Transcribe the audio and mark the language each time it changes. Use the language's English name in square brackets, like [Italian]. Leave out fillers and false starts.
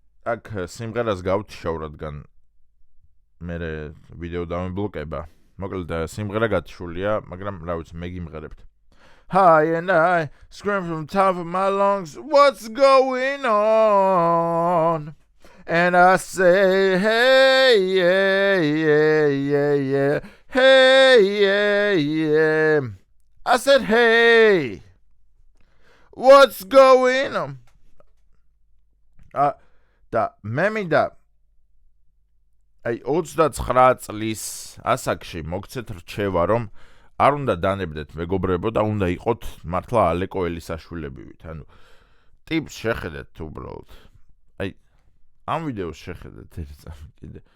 [Georgian] აქ სიმღერას გავთიშავ, რადგან მე ვიდეო დამებლოკება. მოკლედ სიმღერა გათიშულია, მაგრამ რა ვიცი, მე გიმღერებთ. [English] Hi and I scream from top of my lungs, what's going on? And I say, hey, yeah, yeah, yeah, yeah, hey, yeah, yeah. I said, hey, what's going on? [Georgian] და მე მინდა 29 წლის ასაკში მოგცეთ რჩევა, რომ არ უნდა დანებდეთ მეგობრებო და უნდა იყოთ მართლა ალეკო ელისაშვილებივით. ანუ ტიპს შეხედეთ უბრალოდ. ამ ვიდეოს შეხედეთ ერთ კიდე.